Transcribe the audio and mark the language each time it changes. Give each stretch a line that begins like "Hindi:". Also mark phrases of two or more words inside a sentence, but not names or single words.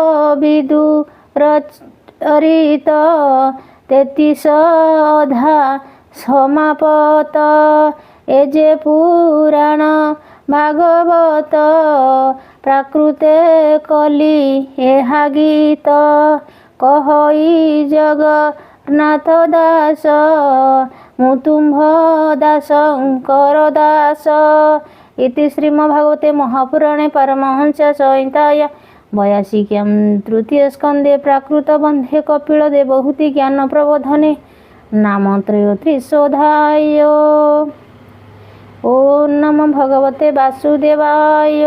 Odia: ବିଦୁରଚରିତ 33 ଅଧା ସମାପତ ଏ ଯେ ପୁରାଣ ଭାଗବତ ପ୍ରାକୃତେ କଲି ଏହା ଗୀତ କହଇ ଜଗନ୍ନାଥ ଦାସ ମୁଁ ତୁମ୍ଭ ଦାସଙ୍କର ଦାସ
Sanskrit: इति श्रीमद्भागवते महापुराणे परमहंस संहितायां 82 तृतीय स्कंदे प्राकृत बंधे कपिल देवहूति ज्ञान प्रबोधने नाम त्रयोत्रिशोऽध्याय। ओम नमो भगवते वासुदेवाय।